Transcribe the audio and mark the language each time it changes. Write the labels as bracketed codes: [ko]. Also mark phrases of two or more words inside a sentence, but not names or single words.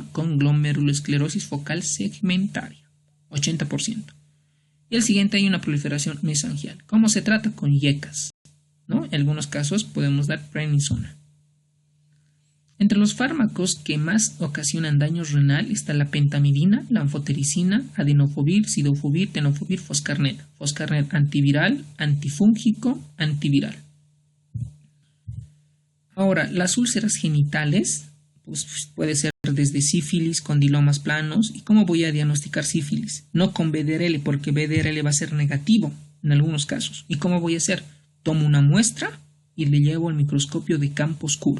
[es] Con glomerulosclerosis focal segmentaria, 80%. Y el siguiente hay una proliferación mesangial. ¿Cómo se trata? Con IECAS, ¿no? En algunos casos podemos dar prednisona. Entre los fármacos que más ocasionan daño renal está la pentamidina, la anfotericina, adenofovir, sidofovir, tenofovir, foscarnet. Foscarnet antiviral, antifúngico, antiviral. Ahora, las úlceras genitales, pues puede ser desde sífilis, condilomas planos. ¿Y cómo voy a diagnosticar sífilis? No con BDRL, porque BDRL va a ser negativo en algunos casos. ¿Y cómo voy a hacer? Tomo una muestra y le llevo al microscopio de campo oscuro.